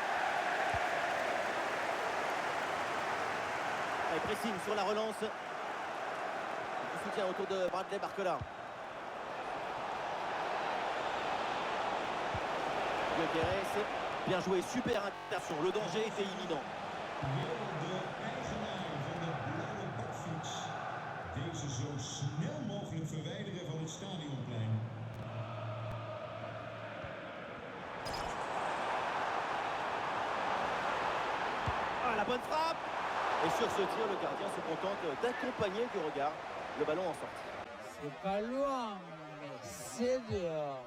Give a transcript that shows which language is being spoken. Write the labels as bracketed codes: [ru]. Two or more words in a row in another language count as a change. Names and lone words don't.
[fr] Ah, il pressing sur la relance. Du soutien autour de Bradley Barcola. Guedes, bien joué, super intervention. Le danger était imminent. [nl] De eigenaar van de blauwe bakfiets. Deze zo snel mogelijk verwijderen van het stadionplein. [fr] Ah, la bonne frappe. Et sur ce tir, le gardien se contente d'accompagner du regard le ballon en sortie. C'est pas loin, mais c'est dehors.